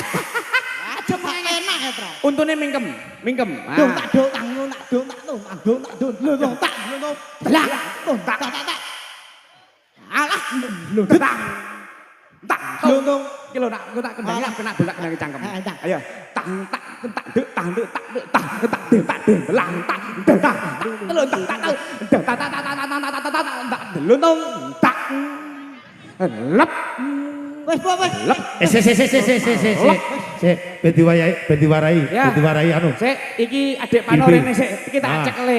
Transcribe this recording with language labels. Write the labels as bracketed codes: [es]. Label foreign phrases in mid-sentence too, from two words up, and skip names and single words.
[jv] Aja enak ya, Tro. untune mingkem. Dong tak dong tak. Lah, dong tak. Alah, Tak. Dong. Iki lho nak kendangi kena bolak kendangi cangkem. Ayo. Tang tak dek tang dek lang tak dek tak. Telun tak deluntung tak. Lep. wes. Lep. Sik, ben diwarai anu. Sik, iki adik Pano rene sik, iki tak cekle.